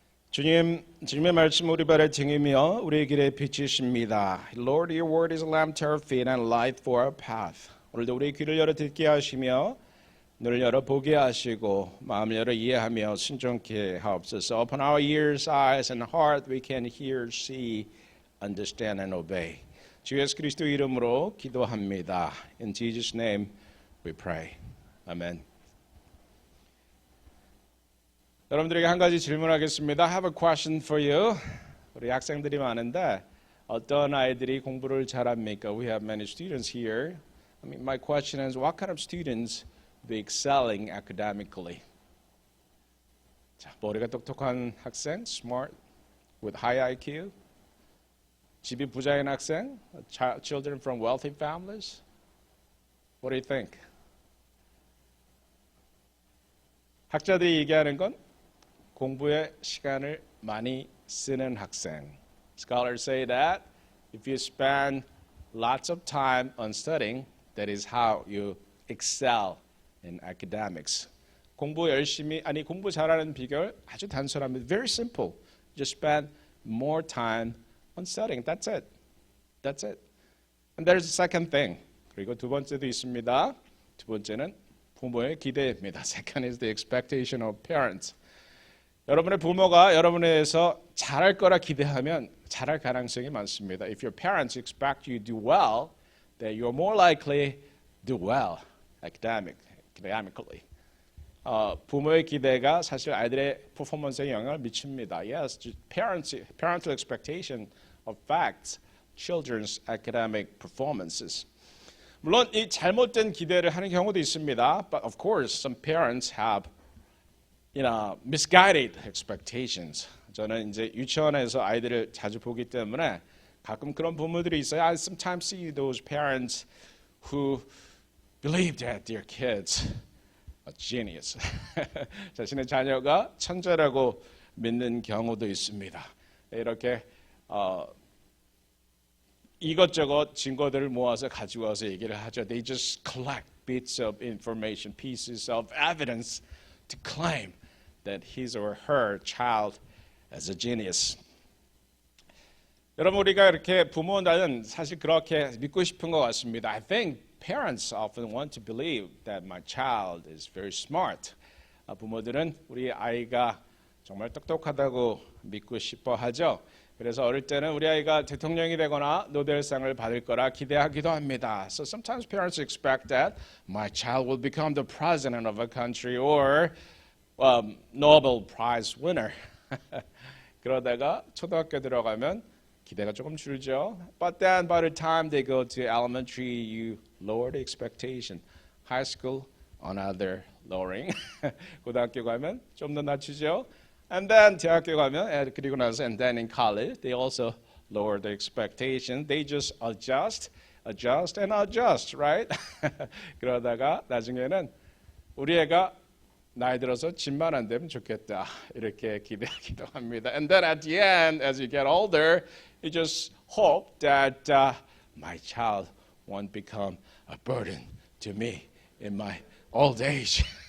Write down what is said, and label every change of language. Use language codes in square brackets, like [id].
[ko] 주님의 말씀 우리 발의 등이며 우리의 길의 빛이십니다. [en] Lord, your word is a lamp to our feet and light for our path. [ko] 오늘도 우리의 귀를 열어 듣게 하시며 눈을 열어 보게 하시고 마음을 열어 이해하며 순종케 하옵소서. [en] Open our ears, eyes and heart we can hear, see, understand and obey. [ko] 주 예수 그리스도 이름으로 기도합니다. [en] In Jesus' name we pray. 아멘. [ko] 여러분들에게 한 가지 질문하겠습니다. [en] I have a question for you. [ko] 우리 학생들이 많은데 어떤 아이들이 공부를 잘합니까? [en] We have many students here. My question is, what kind of students be excelling academically? [ko] 자, 머리가 똑똑한 학생, [en] smart, with high IQ. [ko] 집이 부자인 학생, [en] children from wealthy families. What do you think? [ko] 학자들이 얘기하는 건 공부에 시간을 많이 쓰는 학생. [en] Scholars say that if you spend lots of time on studying, that is how you excel in academics. [ko] 공부 잘하는 비결 아주 단순합니다. [en] Very simple. Just spend more time on studying. That's it. That's it. And there's a second thing. [ko] 그리고 두 번째도 있습니다. 두 번째는 부모의 기대입니다. [en] Second is the expectation of parents. [ko] 여러분의 부모가 여러분에 대해서 잘할 거라 기대하면 잘할 가능성이 많습니다. [en] If your parents expect you to do well, then you're more likely to do well academically. [ko] 부모의 기대가 사실 아이들의 퍼포먼스에 영향을 미칩니다. [en] Yes, parental expectation affects children's academic performances. [ko] 물론 이 잘못된 기대를 하는 경우도 있습니다. [en] But of course, some parents have misguided expectations. [ko] 저는 이제 유치원에서 아이들을 자주 보기 때문에 가끔 그런 부모들이 있어요. [en] I sometimes see those parents who believe that their kids are genius. [ko] 자신의 자녀가 천재라고 믿는 경우도 있습니다. 이렇게 이것저것 증거들을 모아서 가지고 와서 얘기를 하죠. [en] They just collect bits of information, pieces of evidence to claim that his or her child is a genius. [ko] 여러분 우리가 이렇게 부모는 사실 그렇게 믿고 싶은 것 같습니다. [en] I think parents often want to believe that my child is very smart. [ko] 부모들은 우리 아이가 정말 똑똑하다고 믿고 싶어 하죠. 그래서 어릴 때는 우리 아이가 대통령이 되거나 노벨상을 받을 거라 기대하기도 합니다. [en] So sometimes parents expect that my child will become the president of a country or Nobel Prize winner. [ko] 그러다가 초등학교 들어가면 기대가 조금 줄죠. [en] But then by the time they go to elementary, you lower the expectation. High school, another lowering. [ko] 고등학교 가면 좀 더 낮추죠. [en] And then [ko] 대학교 가면 그리고 나서 [en] and then in college, they also lower the expectation. They just adjust, and adjust, right? [ko] 그러다가 나중에는 우리 애가 나이 들어서 집만 안 되면 좋겠다 이렇게 기대하기도 합니다. [en] And then at the end, as you get older, you just hope that my child won't become a burden to me in my old age.